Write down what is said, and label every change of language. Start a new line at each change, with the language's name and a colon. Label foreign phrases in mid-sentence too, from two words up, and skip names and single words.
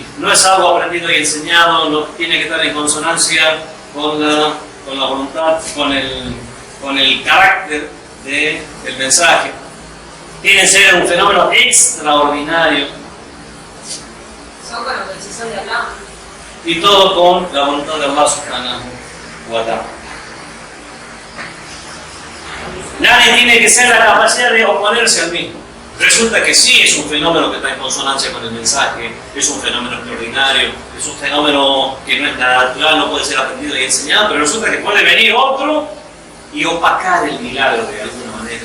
Spanish: No es algo aprendido y enseñado, no tiene que estar en consonancia con la voluntad, con el carácter del mensaje. Tiene que ser un fenómeno extraordinario. Son con la decisión de Allah. Y todo con la voluntad de Allah
Arabic: سبحانه وتعالى.
Spanish: Nadie tiene que ser la capacidad de oponerse al mismo. Resulta que sí es un fenómeno que está en consonancia con el mensaje, es un fenómeno extraordinario, es un fenómeno que no es natural, no puede ser aprendido y enseñado, pero resulta que puede venir otro y opacar el milagro de alguna manera.